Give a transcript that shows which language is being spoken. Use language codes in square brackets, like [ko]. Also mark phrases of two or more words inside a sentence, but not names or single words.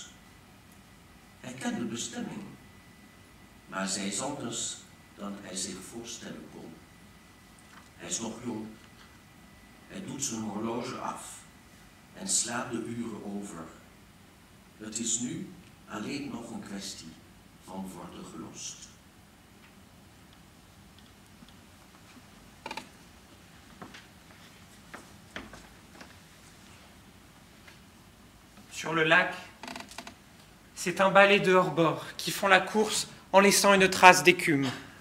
[nl] Hij kent de bestemming, maar zij is anders dan hij zich voorstellen kon. Hij is nog jong. Hij doet zijn horloge af en slaat de uren over. Het is nu alleen nog een kwestie van worden gelost. [fr] Sur le lac, c'est un balai de hors-bord qui font la course en laissant une trace d'écume.